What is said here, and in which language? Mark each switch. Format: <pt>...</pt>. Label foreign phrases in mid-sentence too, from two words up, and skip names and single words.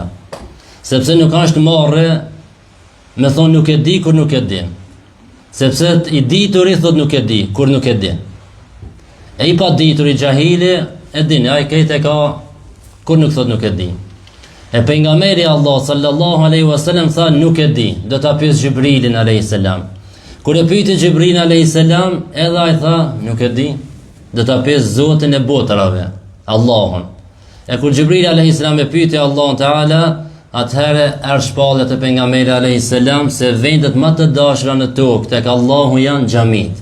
<sq>Sepse nuk është marrë me thonë nuk e di kur nuk e di. Sepse I dituri thot nuk e di kur nuk e di. E I pa dituri xahili e din, ai këtë ka kur nuk thot nuk e di. E pejgamberi Allah</sq> <ar>صلى الله عليه وسلم</ar> <sq>tha nuk e di, do ta pyes Xhibrilin</sq> <ar>عليه السلام.</ar> <sq>Kur e pyeti Xhibrilin</sq> <ar>عليه السلام,</ar> <sq>edhe ai tha nuk e di, do ta pyes Zotin e botrave, Allahun. E kur Xhibril</sq> <ar>عليه السلام</ar> <sq>e pyeti Allahun Teala, atëherë shpallet e pejgamberit</sq> <ar>عليه السلام</ar> <sq>se vendet më të dashura në tokë tek Allahu janë xhamit.</sq>